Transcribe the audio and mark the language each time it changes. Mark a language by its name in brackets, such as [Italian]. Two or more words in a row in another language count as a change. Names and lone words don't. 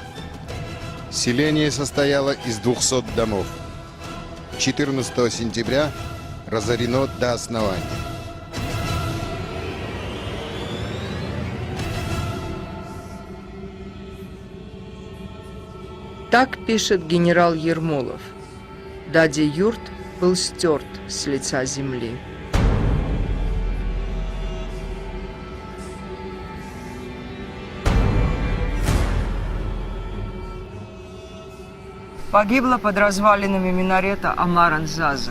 [Russian] Селение состояло из 200 домов. 14 сентября разорено до основания. Так пишет генерал Ермолов. Дади-юрт был стерт с лица земли. Погибла под развалинами минарета Амар-ан-Заза.